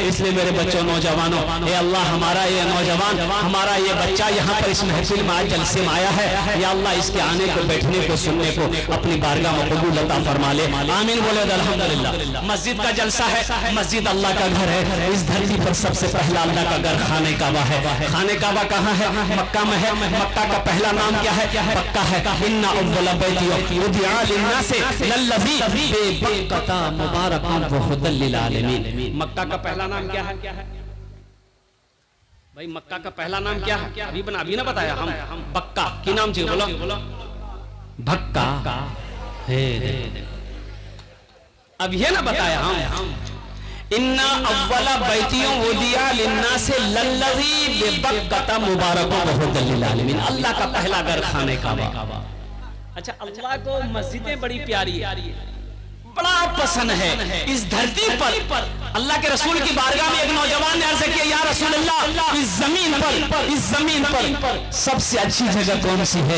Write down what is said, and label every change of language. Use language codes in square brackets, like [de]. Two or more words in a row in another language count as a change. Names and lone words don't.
[hi] इसलिए मेरे बच्चों, नौजवानों, ये अल्लाह हमारा ये नौजवान, हमारा ये बच्चा यहाँ पर इस महफिल में आज जलसे में आया है, [ar] يا الله [hi] इसके आने को, बैठने को, सुनने को अपनी बारगाह में कबूल अता फरमा ले। आमीन बोले अल्हम्दुलिल्लाह। मस्जिद का जलसा है, मस्जिद अल्लाह का घर है, इस धरती पर सबसे पहला अल्लाह का घर खाने काबा है। खाने काबा कहाँ है? मक्का में है। मक्का का पहला नाम क्या है? मक्का है। [ar] إن أول بيت وضع للناس للذي ببكة مباركا وهدى للعالمين. [hi] मक्का का पहला नाम क्या है भाई? मक्का का पहला नाम क्या है? अभी ना बताया हम बक्का की नाम चाहिए, बोलो भक्का है। अब ये ना बताया हम [ar] إن أول بيت وضع للناس للذي ببكة مباركا وهدى للعالمين. [hi] अल्लाह का पहला घर खाने काबा। अच्छा, अल्लाह को मस्जिदें बड़ी प्यारी है, बड़ा पसंद है। इस धरती पर अल्लाह के रसूल की बारगाह में एक नौजवान ने अर्ज किया, [ar] يا رسول الله, [hi] इस जमीन पर सबसे अच्छी जगह कौन सी है?